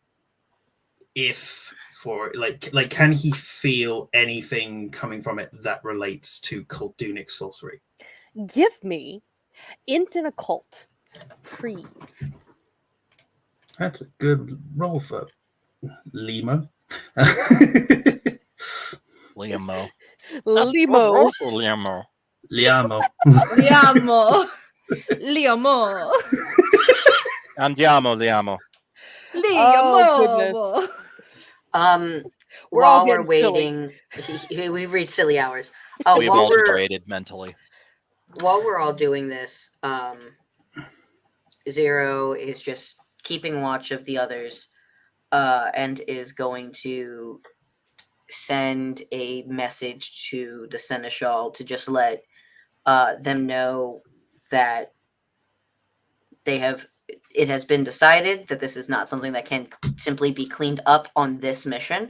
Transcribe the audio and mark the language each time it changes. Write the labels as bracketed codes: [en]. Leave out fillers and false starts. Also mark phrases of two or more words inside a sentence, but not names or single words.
[en] If for like, can he feel anything coming from it that relates to Kaldunic sorcery? Give me int and occult. Please. That's a good roll for Limo. Liamo. Limo. Liamo. Liamo. Liamo. Liamo. Andiamo, Liamo. Oh, Liamo. We're all While we're getting silly. waiting, we've reached silly hours. Oh, We've all degraded mentally. while we're all doing this, Zero is just keeping watch of the others, and is going to send a message to the Seneschal to just let them know that it has been decided that this is not something that can simply be cleaned up on this mission.